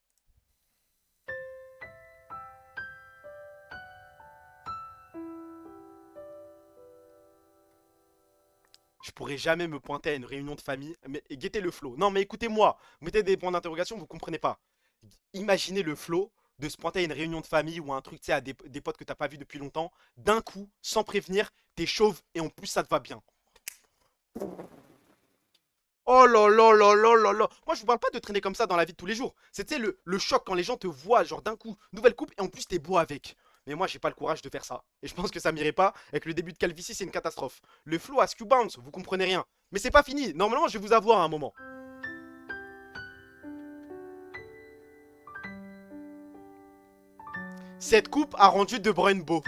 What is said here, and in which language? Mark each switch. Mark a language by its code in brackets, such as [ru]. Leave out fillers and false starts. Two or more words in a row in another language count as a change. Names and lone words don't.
[fr] Je pourrais jamais me pointer à une réunion de famille. Mais guettez le flow. Non, mais écoutez-moi. Vous mettez des points d'interrogation, vous comprenez pas. Imaginez le flow de se pointer à une réunion de famille ou un truc, tu sais, à des potes que t'as pas vu depuis longtemps. D'un coup, sans prévenir, t'es chauve et en plus ça te va bien. Oh là là là là là là. Moi, je vous parle pas de traîner comme ça dans la vie de tous les jours. C'était le choc quand les gens te voient, genre d'un coup, nouvelle coupe, et en plus, t'es beau avec. Mais moi, j'ai pas le courage de faire ça. Et je pense que ça m'irait pas. Avec le début de calvitie, c'est une catastrophe. Le flow à Q-Bounce, vous comprenez rien. Mais c'est pas fini. Normalement, je vais vous avoir à un moment. Cette coupe a rendu De Bruyne beau.